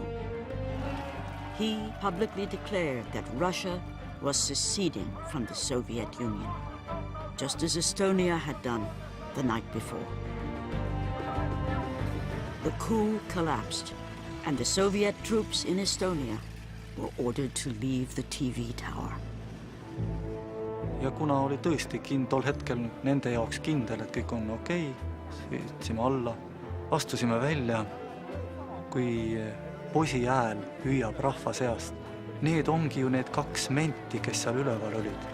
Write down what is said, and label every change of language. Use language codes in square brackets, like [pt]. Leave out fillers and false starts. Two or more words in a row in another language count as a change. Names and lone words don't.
[en] He publicly declared that Russia was seceding from the Soviet Union, just as Estonia had done the night before. The coup collapsed, and the Soviet troops in Estonia were ordered to leave the TV tower. [et] Ja kuna oli tõesti tol hetkel nende jaoks kindel, et kõik on okei, sõitsime alla, astusime välja, kui posi hääl hüüab rahva seast. Need ongi ju need kaks menti, kes seal üleval olid.